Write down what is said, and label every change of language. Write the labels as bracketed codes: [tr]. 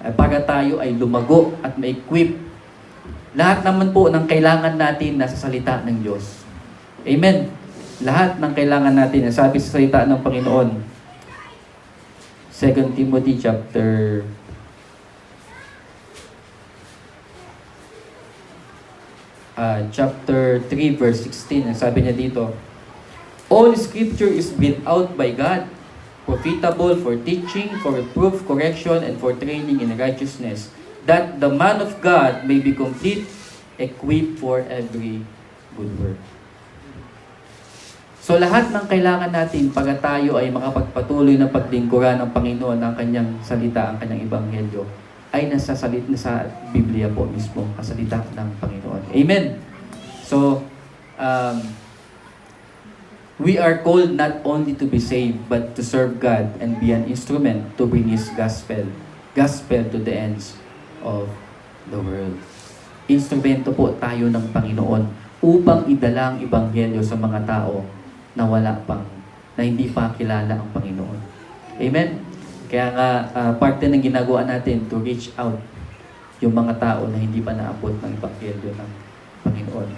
[tl] Para tayo ay lumago at ma-equip. Lahat naman po ng kailangan natin nasa salita ng Diyos. Amen. Lahat ng kailangan natin, sabi sa salita ng Panginoon, [en] 2 Timothy chapter 3 verse 16, [tl] sabi niya dito, [en] all scripture is breathed out by God, profitable for teaching, for reproof, correction, and for training in righteousness, that the man of God may be complete, equipped for every good work. [tl] So lahat ng kailangan natin pag tayo ay makapagpatuloy na paglingkuran ng Panginoon ng kanyang salita, ang kanyang ebanghelyo, ay nasa Biblia po mismo, ang salita ng Panginoon. Amen. [en] So, we are called not only to be saved, but to serve God and be an instrument to bring His gospel to the ends of the world. [tl] Instrumento po tayo ng Panginoon upang idala ang ebanghelyo sa mga tao na na hindi pa kilala ang Panginoon. Amen? Kaya nga, parte ng ginagawa natin [en] to reach out [tl] yung mga tao na hindi pa naabot ng ebanghelyo ng Panginoon.